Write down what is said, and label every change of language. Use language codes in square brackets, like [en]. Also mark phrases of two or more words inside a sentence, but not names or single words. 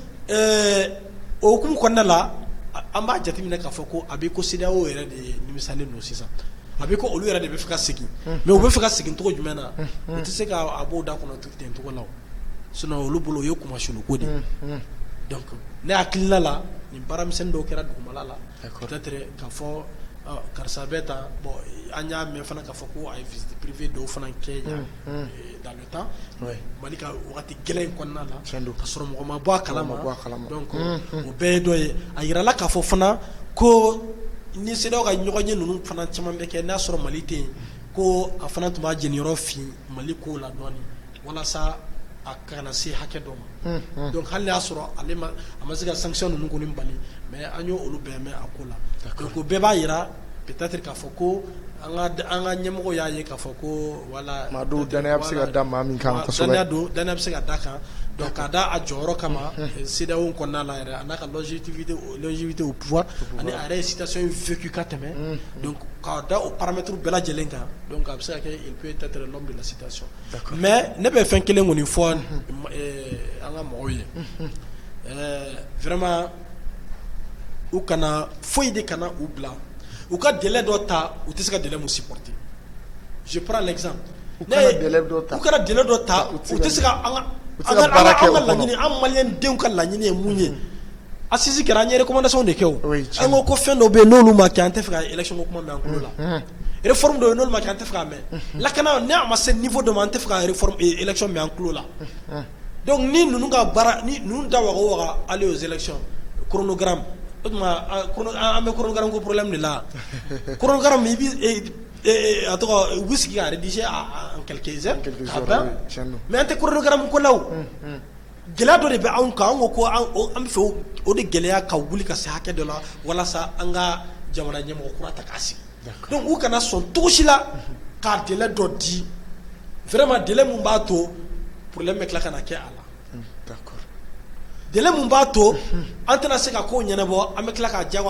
[bm] o hukumu kɔnɔna la an b'a jateminɛ k'a fɔ ko a bɛ ko CEDEAO yɛrɛ de nimisalen don sisan a bɛ ko olu yɛrɛ de bɛ fɛ ka segin mais u bɛ fɛ ka segin cogo jumɛn na u tɛ se k'a b'o da kɔnɔ ten cogo la sinon olu bolo o ye kumasuluko de donc ne hakilina la nin baaramisɛnnin dɔw kɛra dugumala la peut-être k'a fɔ karisa bɛ tan bon an y'a mɛn fana k'a fɔ ko a ye [fr] visite privée [bm] dɔw fana kɛ [fr] dans le temps [bm] Mali ka wagati gɛlɛn in kɔnɔna la ka sɔrɔ mɔgɔ ma bɔ a kalama donc o bɛɛ ye dɔ ye a yirala k'a fɔ fana ko ni CEDEAO ka ɲɔgɔn ye ninnu fana caman bɛ kɛ n'a sɔrɔ Mali tɛ yen ko a fana tun b'a jeniyɔrɔ fin Mali ko la dɔɔnin walasa a kana se hakɛ dɔ ma donc hali y'a sɔrɔ a ma se ka sanction ninnu kɔni bali mais an y'o olu bɛɛ mɛn a ko la donc o bɛɛ b'a yira peut-être k'a fɔ ko an ka ɲɛmɔgɔ y'a ye k'a fɔ ko wala maa dɔw danaya bɛ se ka da maa min kan kosɛbɛ danaya bɛ se ka da kan donc k'a da a jɔyɔrɔ kama CEDEAO kɔnɔna la yɛrɛ a n'a ka [fr] longévité au pouvoir [bm] ani a yɛrɛ ye situation in vécu ka tɛmɛ donc k'a da o paramètres bɛɛ lajɛlen kan donc a bɛ se ka kɛ [fr] il peut être l'homme de la situation mais [bm] ne bɛ fɛn kelen kɔni fɔ an ka mɔgɔw ye vraiment u kana foyi de kana u bila u ka délai dɔ ta u tɛ se ka délai mun supporter [fr] je prends l'exemple [bm] u kana délai dɔ ta u tɛ se ka an ka laɲini an maliyɛn denw ka laɲini ye mun ye assise kɛra an ye recommandation de kɛ o an ko fɛn dɔ bɛ yen n'olu ma kɛ an tɛ fɛ ka élection ko kuma mɛn an kulo la réforme dɔ bɛ yen n'olu ma kɛ an tɛ fɛ ka mɛn lakana ni a ma se niveau dɔ ma an tɛ fɛ ka [fr] réforme élection [bm] mɛn an kulo la donc ni ninnu ka baara ni ninnu da waga o waga [fr] aller aux élections chronogramme [bm] o tuma an bɛ chronogramme ko [fr] problème de la chronogramme [bm] i bi a tɔgɔ u bɛ sigi ka [fr] rédiger en quelques heures [bm] k'a ban mais an tɛ chronogramme ko la o gɛlɛya dɔ de bɛ anw kan an ko an bɛ fɛ o de gɛlɛya ka wuli ka se hakɛ dɔ la walasa an ka jamana ɲɛmɔgɔ kura ta k'a sigi donc u kana sɔn cogo si la k'a délai dɔ di vraiment délai mun b'a to problème bɛ tila ka na kɛ a la délai mun b'a to an tɛna se ka ko ɲɛnabɔ an bɛ tila k'a diyagoya